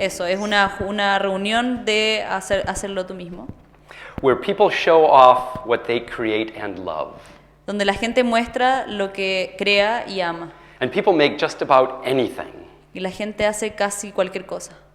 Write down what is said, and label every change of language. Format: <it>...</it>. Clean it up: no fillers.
<es>Eso, es una reunión de hacerlo tú mismo,</es> <en>where people show off what they create and love.</en> <es>donde la gente muestra lo que crea y ama.</es> <en>And people make just about anything.</en> <es>Y la gente hace casi cualquier cosa.</es>